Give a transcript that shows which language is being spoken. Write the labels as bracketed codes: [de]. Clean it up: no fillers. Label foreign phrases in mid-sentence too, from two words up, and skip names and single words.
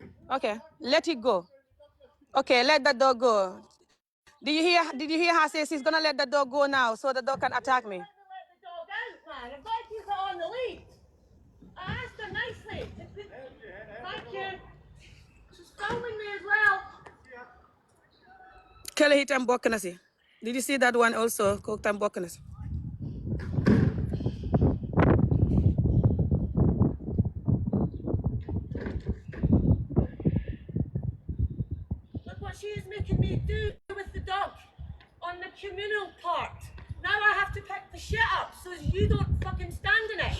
[en] Okay, let it go. Okay, let the dog go. Did you hear her say she's gonna let the dog go now so the dog can attack me? I'm gonna let the dog out, man. I've got to keep it on the lead. I asked her nicely. Thank you. She's filming me as well. [wo] Kele hitam bokk na si. [en] Did you see that one also? [wo] Kooku tam bokk na si. [en] Look what she is making me do with the dog on the communal part. Now I have to pick the shit up so you don't fucking stand in it.